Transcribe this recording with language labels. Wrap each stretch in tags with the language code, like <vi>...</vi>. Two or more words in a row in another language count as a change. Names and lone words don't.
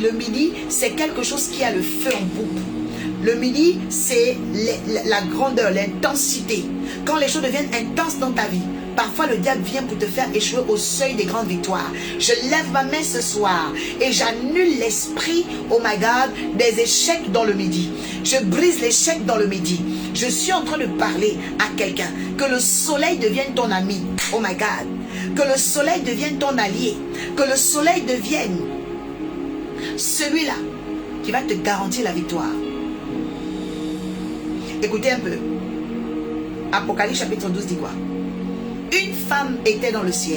<fr>Le midi, c'est quelque chose qui a le feu en poupe. Le midi, c'est la grandeur, l'intensité. Quand les choses deviennent intenses dans ta vie, parfois le diable vient pour te faire échouer au seuil des grandes victoires. Je lève ma main ce soir et j'annule l'esprit,</fr> <en>oh my God,</en> <fr>des échecs dans le midi. Je brise l'échec dans le midi. Je suis en train de parler à quelqu'un. Que le soleil devienne ton ami,</fr> <en>oh my God.</en> <fr>Que le soleil devienne ton allié. Que le soleil devienne celui-là qui va te garantir la victoire. Écoutez un peu. Apocalypse chapitre 12 dit quoi? Une femme était dans le ciel.</fr>